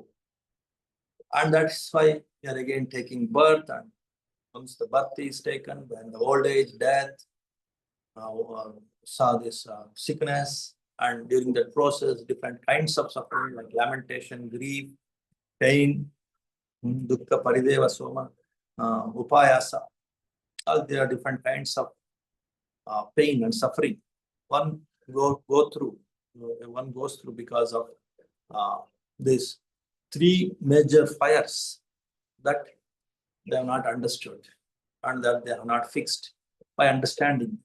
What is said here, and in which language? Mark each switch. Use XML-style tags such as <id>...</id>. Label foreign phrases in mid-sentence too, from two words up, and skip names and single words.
<en>And that's why you are again taking birth, and once the birth is taken, then the old age, death, saw this sickness, and during that process, different kinds of suffering like lamentation, grief, pain,</en> <pi>dukkha, parideva, soma, upayasa.</pi> <en>There are different kinds of pain and suffering. One goes through because of these three major fires that they have not understood and that they have not fixed by understanding.</en>